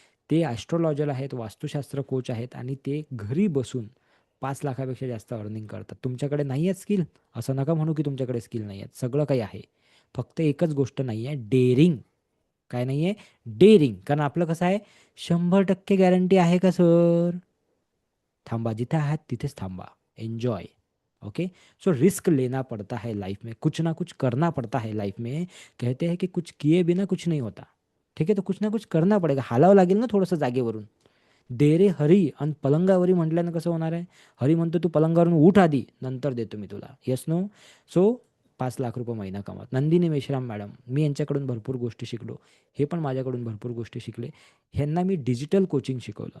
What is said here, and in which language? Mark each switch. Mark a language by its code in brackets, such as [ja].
[mr] ते ॲस्ट्रोलॉजर आहेत, वास्तुशास्त्र कोच आहेत आणि ते घरी बसून 5 लाखापेक्षा जास्त अर्निंग करतात. तुमच्याकडे नाही आहेत स्किल, असं नका म्हणू की तुमच्याकडे स्किल नाही आहेत. सगळं काही आहे. फक्त एकच गोष्ट नाही आहे, डेअरिंग. काय नाही आहे? डेअरिंग. कारण आपलं कसं आहे, 100% गॅरंटी आहे का सर? थांबा, जिथे आहात तिथेच थांबा. एन्जॉय. ओके? [hi] सो रिस्क लेना पड़ता है लाइफ में, कुछ ना कुछ करना पड़ता है लाइफ में. कहते हैं कि कुछ किए बिना कुछ नहीं होता. [mr] ठीक आहे, तर [hi] कुछ ना कुछ करना पडेगा. [mr] हालावं लागेल ना थोडंसं जागेवरून. दे रे हरी आणि पलंगावरी म्हटल्यानं कसं होणार आहे? हरी म्हणतो तू पलंगावरून उठ आधी, नंतर देतो मी तुला. [en] Yes no? [mr] सो 5 लाख रुपये महिना कमवत. नंदिनी मेश्राम मॅडम, मी यांच्याकडून भरपूर गोष्टी शिकलो. हे पण माझ्याकडून भरपूर गोष्टी शिकले. ह्यांना मी डिजिटल कोचिंग शिकवलं.